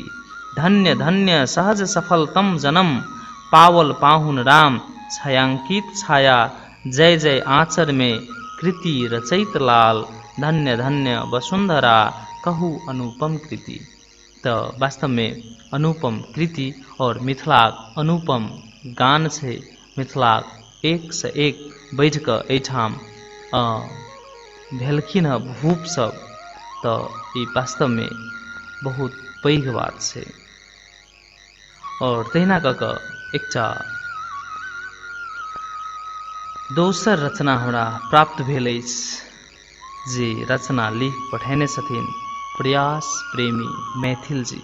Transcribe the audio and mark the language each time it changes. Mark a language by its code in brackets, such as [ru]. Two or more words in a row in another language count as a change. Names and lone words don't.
[mai] धन्य धन्य सहज सफलतम जन्म पावल पाहुन राम छायांकित छाया जय जय आचर में कृति रचैत लाल धन्य धन्य वसुंधरा कहू अनुपम कृति। तो वास्तव में अनुपम कृति और मिथिलाक अनुपम गान छै। मिथिलाक एक से एक बैठ कऽ एहिठाम भेलखिन हँ भूप सब, तो ई वास्तव में बहुत पैघ बात छै। और तहिना कऽ कऽ एकटा दोसर रचना हमरा प्राप्त भेल अछि जे रचना लिख पठेने छथिन प्रयास प्रेमी मैथिल जी।